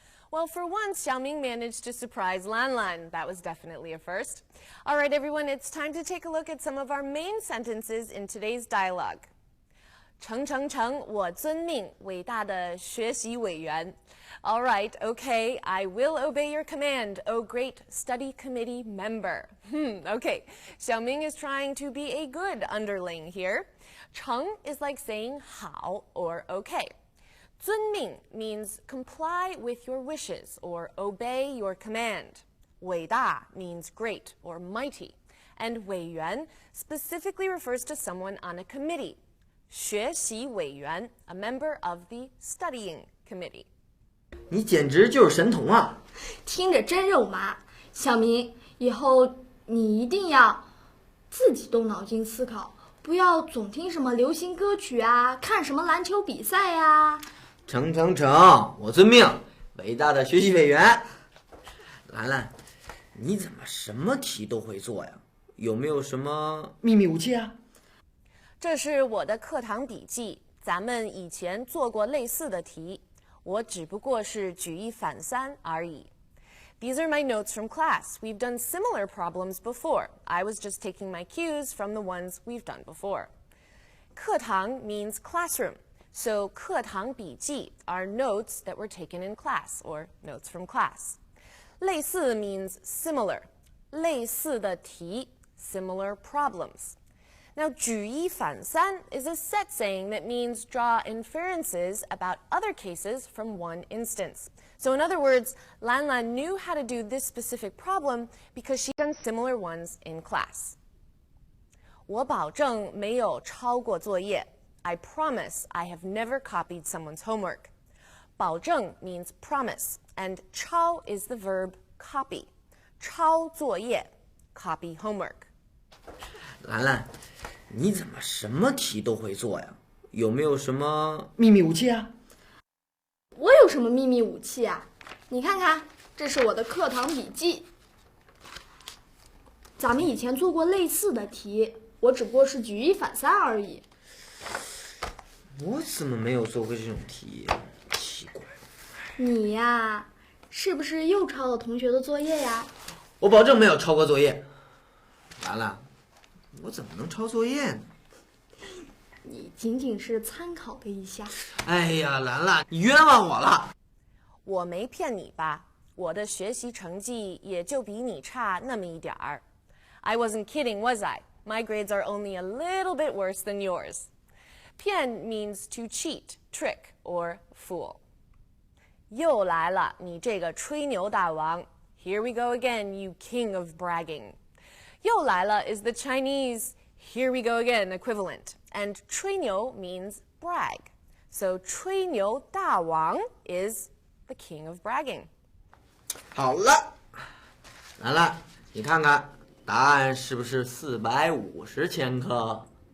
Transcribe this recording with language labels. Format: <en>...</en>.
<en>Well, for once, Xiaoming managed to surprise Lanlan. That was definitely a first. All right, everyone, it's time to take a look at some of our main sentences in today's dialogue.</en> <zh>成，我遵命，伟大的学习委员。</zh> <en>All right, okay, I will obey your command, oh great study committee member. Okay, Xiaoming is trying to be a good underling here. 成 is like saying 好 or okay. 遵命 means comply with your wishes or obey your command. 伟大 means great or mighty. And 委员 specifically refers to someone on a committee. 学习委员 a member of the studying committee.</en> <zh>你简直就是神童啊！听着真肉麻。小明，以后你一定要自己动脑筋思考，不要总听什么流行歌曲啊，看什么篮球比赛呀。成，我遵命，伟大的学习委员。兰兰，你怎么什么题都会做呀？有没有什么秘密武器啊？这是我的课堂笔记，咱们以前做过类似的题，我只不过是举一反三而已。</zh> <en>These are my notes from class. We've done similar problems before. I was just taking my cues from the ones we've done before. 课堂 means classroom, so 课堂笔记 are notes that were taken in class or notes from class. 类似 means similar.</en> <zh>类似的题</zh> <en>similar problems. Now, 举一反三 is a set saying that means draw inferences about other cases from one instance. So in other words, Lanlan knew how to do this specific problem because she'd done similar ones in class.</en> <zh>我保证没有抄过作业.</zh> <en>I promise I have never copied someone's homework. 保证 means promise, and 抄 is the verb copy. 抄作业 copy homework.</en> <zh>兰兰，你怎么什么题都会做呀？有没有什么秘密武器啊？我有什么秘密武器啊？你看看，这是我的课堂笔记。咱们以前做过类似的题，我只不过是举一反三而已。我怎么没有做过这种题？奇怪。你呀，是不是又抄了同学的作业呀？我保证没有抄过作业。兰兰，我怎么能抄作业呢？你仅仅是参考了一下。哎呀，兰兰，你冤枉我了。我没骗你吧？我的学习成绩也就比你差那么一点儿。</zh> <en>I wasn't kidding, was I? My grades are only a little bit worse than yours. 骗 means to cheat, trick, or fool.</en> <zh>又来了，你这个吹牛大王。</zh> <en>Here we go again, you king of bragging. 又来了 is the Chinese here we go again equivalent. And 吹牛 means brag. So 吹牛大王 is the king of bragging.</en> <zh>好了，兰兰，你看看答案是不是450千克？</zh>